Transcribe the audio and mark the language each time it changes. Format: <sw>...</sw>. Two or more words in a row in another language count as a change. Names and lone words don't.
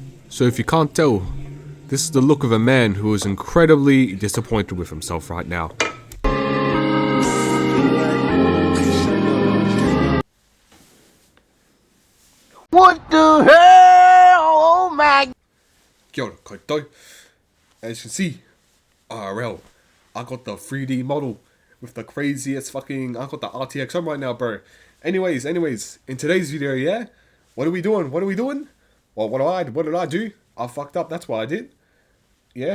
<en>So if you can't tell, this is the look of a man who is incredibly disappointed with himself right now. What the hell? Oh my...</en> <mi>Kia ora koutou.</mi> <en>As you can see, RL, I got the 3D model with the craziest fucking... I got the RTX on right now, bro. Anyways, in today's video, yeah? What are we doing? Well, what did I do? I fucked up, that's what I did. Yeah?</en>